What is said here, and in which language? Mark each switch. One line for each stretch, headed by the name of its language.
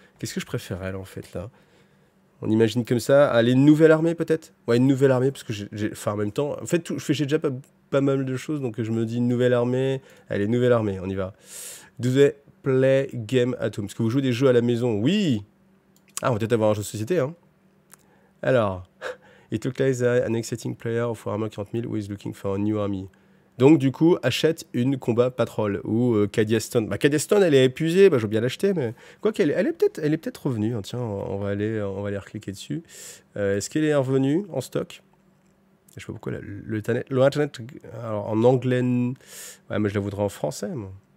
French: Qu'est-ce que je préférais, là, en fait, là? On imagine comme ça. Allez, une nouvelle armée, peut-être? Ouais, une nouvelle armée, parce que enfin, en même temps... En fait, j'ai déjà pas mal de choses, donc je me dis une nouvelle armée. Allez, nouvelle armée, on y va.
English: Do they play game at home?
French: Est-ce que vous jouez des jeux à la maison? Oui! Ah, on va peut-être avoir un jeu de société, hein.
English: Alors, it looks like an exciting player of Warhammer 40 000 who is looking for a new army.
French: Donc, du coup, achète une combat patrol ou Cadia Stone. Bah, Cadia Stone, elle est épuisée, bah, je veux bien l'acheter, mais quoi qu'elle elle est peut-être revenue. Hein. Tiens, on va aller recliquer dessus. Est-ce qu'elle est revenue en stock? Je sais pas pourquoi l'Internet, alors en anglais, ouais, mais je la voudrais en français. Moi.